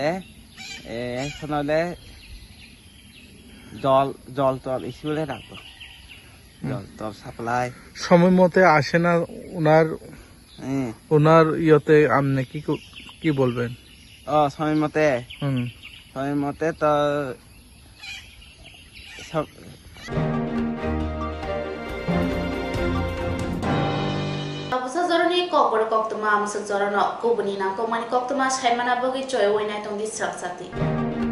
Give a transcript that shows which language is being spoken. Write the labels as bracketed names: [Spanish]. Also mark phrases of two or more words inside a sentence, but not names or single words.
[Bangla] এখন হলে জল স্কুলে রাখবো, জল সাপ্লাই সময় মতে আসে না ওনার ইয়েতে আপনি কি বলবেন? সময় মতে তো [Kok Borok] Abusa zoroni kokor koktuma amsa zorano kubuni na komani koktuma shaimana bogi choy oinai tong di saksati.